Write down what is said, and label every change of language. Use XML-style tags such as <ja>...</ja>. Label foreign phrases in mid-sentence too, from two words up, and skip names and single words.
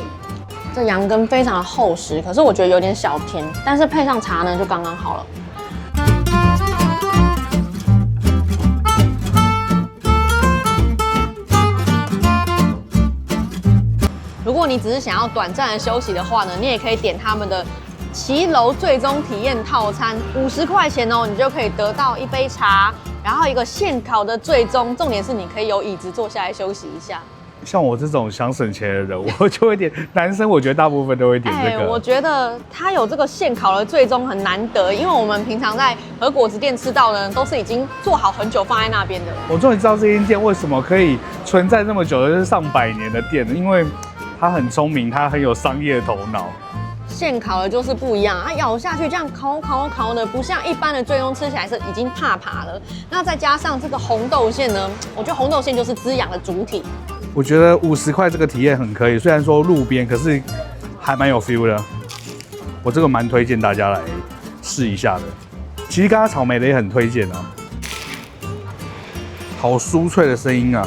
<zh>這羊羹非常的厚實，可是我覺得有點小甜，但是配上茶呢就剛刚好了。如果你只是想要短暫的休息的話呢，你也可以點他們的騎樓最終體驗套餐，50塊錢哦，你就可以得到一杯茶，然後一個現烤的最終，重點是你可以有椅子坐下來休息一下。像我这種想省錢的人，我就會點。男生我覺得大部分都會點這個。我覺得它有這個現烤的最終很難得，因為我們平常在和果子店吃到的都是已經做好很久放在那邊的。我終於知道這間店為什麼可以存在那麼久，就是上百年的店，因為它很聰明，它很有商業頭腦。現烤的就是不一樣，它咬下去這樣烤的，不像一般的最終吃起來是已經怕了。那再加上這個紅豆餡呢，我覺得紅豆餡就是滋養的主體。我覺得50塊這個體驗很可以，雖然說路邊，可是還蠻有 feel 的。我這個蠻推薦大家來試一下的。其實剛剛草莓的也很推薦啊，好酥脆的聲音啊！</zh>